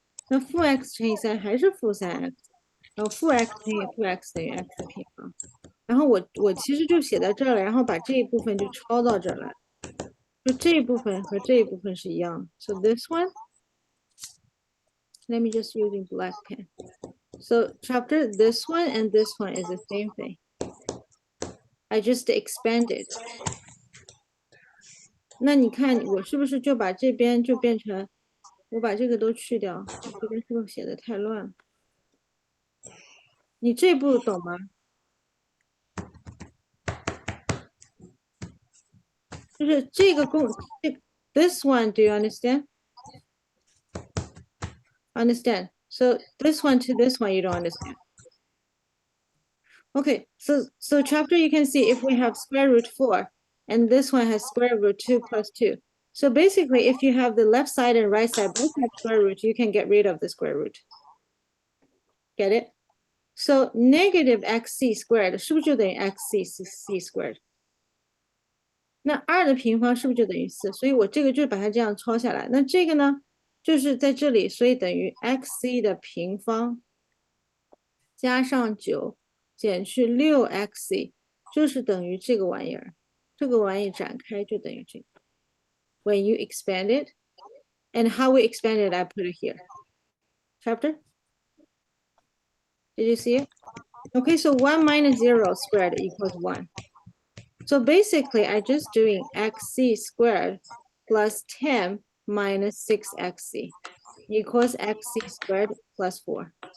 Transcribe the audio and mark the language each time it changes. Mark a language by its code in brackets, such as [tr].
[zh] 那负 x 乘以3还是负3x，然后负 x 乘以负 x 等于 x 的平方。然后我其实就写在这儿了，然后把这一部分就抄到这儿来，就这一部分和这一部分是一样的。 [en] So this one, let me just using black pen. So chapter this one and this one is the same thing. I just expanded. [zh] 那你看我是不是就把这边就变成，我把这个都去掉，我这边是不是写的太乱了？你这步懂吗？就是这个 [en] this one, do you understand? Understand. So this one to this one, you don't understand. Okay, so chapter you can see if we have square root 4 and this one has square root 2 plus 2. So basically, if you have the left side and right side both have square root, you can get rid of the square root. Get it? So negative xc squared [zh] 是不是就等于 [en] xc squared？ [zh] 那2的平方是不是就等于4？ 所以我这个就把它这样抄下来。那这个呢，就是在这里，所以等于 xc 的平方加上9减去6xc，就是等于这个玩意儿。这个玩意展开就等于这个。 [en] When you expand it, and how we expand it, I put it here. Chapter? Did you see it? Okay, so 1 minus 0 squared equals 1. So basically, I just doing xc squared plus 10 minus 6xc equals xc squared plus 4.